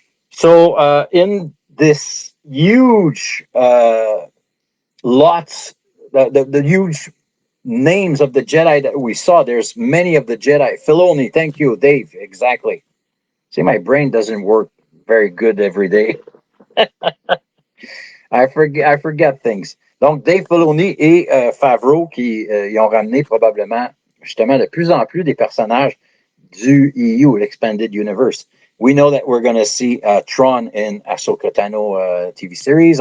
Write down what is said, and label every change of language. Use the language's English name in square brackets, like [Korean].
[English] So in this huge lots, the huge names of the Jedi that we saw, there's many of the Jedi. Filoni, thank you, Dave, exactly. See, my brain doesn't work very good every day. I forget things. [French] Donc, Dave Filoni et Favreau qui y ont ramené probablement justement de plus en plus des personnages du EU, l'Expanded Universe. [English] We know that we're going to see Tron in Ahsoka Tano TV series.